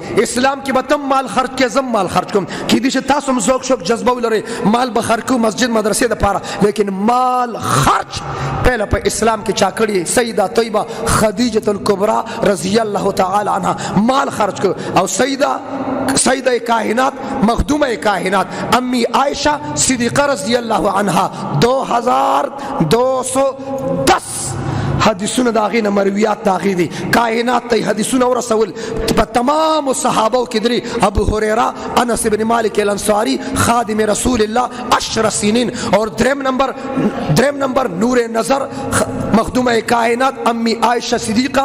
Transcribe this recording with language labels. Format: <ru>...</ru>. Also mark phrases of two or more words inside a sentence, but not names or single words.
<ps>اسلام کې به تم مال خرج کې، زم مال خرج کوم. کیدای شي تاسو هم ذوق شوق جذبه ولرئ مال به خرج کوو مسجد مدرسې دپاره، لیکن مال خرج پهله په اسلام کې چا کړي؟ سیده طیبه خدیجه الکبرا</ps> <ar>رضی الله تعالی عنها</ar> <ps>مال خرج کړ. او سیده کائنات، مخدومه کائنات امی عائشہ صدیقہ</ps> <ar>رضی اللہ عنها</ar> <ps>2210 حدیثونه داغې نه مرویات داغې دي، کائنات ته حدیثونه ورسول. په تمام صحابو کې درې، ابو هریره، انس بن مالک الانصاری، خادم رسول الله 10 سنین. اور دریم نمبر نور نظر مخدومه کائنات امی عائشہ صدیقہ.</ps>